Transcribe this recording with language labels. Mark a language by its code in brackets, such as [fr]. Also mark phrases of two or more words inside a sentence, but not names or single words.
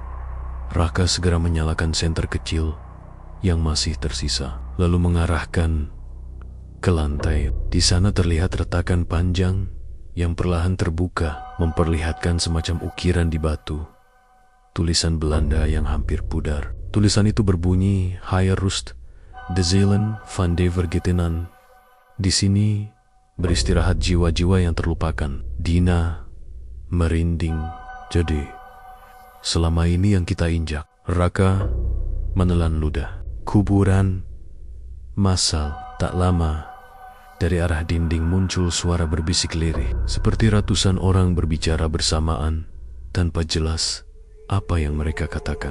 [id] Raka segera menyalakan senter kecil yang masih tersisa, lalu mengarahkan ke lantai. Di sana terlihat retakan panjang yang perlahan terbuka, memperlihatkan semacam ukiran di batu. Tulisan Belanda yang hampir pudar. Tulisan itu berbunyi, [nl] "Hier rust de zielen van de vergetenen." [id] Di sini beristirahat jiwa-jiwa yang terlupakan. Dina merinding. Jadi, selama ini yang kita injak. Raka menelan ludah. Kuburan massal. Tak lama, dari arah dinding muncul suara berbisik lirih, seperti ratusan orang berbicara bersamaan tanpa jelas apa yang mereka katakan.